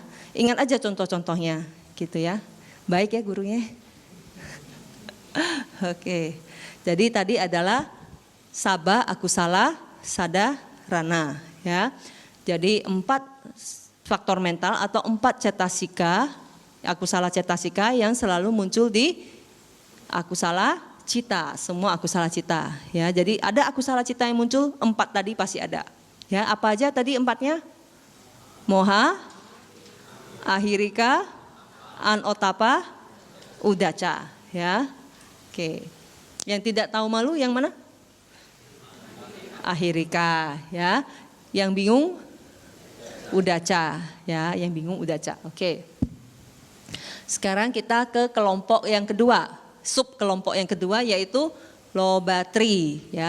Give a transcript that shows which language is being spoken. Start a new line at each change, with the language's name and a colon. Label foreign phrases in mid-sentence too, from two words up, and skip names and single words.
Indonesian: Ingat aja contoh-contohnya. Gitu ya, baik ya gurunya. Oke, jadi tadi adalah
Pali: sabha, akusala, sada, rana
Indonesian: ya. Jadi 4 faktor mental atau 4 cetasika,
Pali: akusala cetasika
Indonesian: yang selalu muncul di
Pali: akusala cita,
Indonesian: semua
Pali: akusala cita
Indonesian: ya. Jadi ada
Pali: akusala cita
Indonesian: yang muncul 4 tadi pasti ada. Ya, apa aja tadi 4-nya?
Pali: Moha, ahirika, anotapa, udaca
Indonesian: ya. Oke. Yang tidak tahu malu yang mana? Ahirika ya. Yang bingung udaca ya, yang bingung udaca. Oke. Sekarang kita ke kelompok yang kedua, sub kelompok yang kedua yaitu lobatri ya.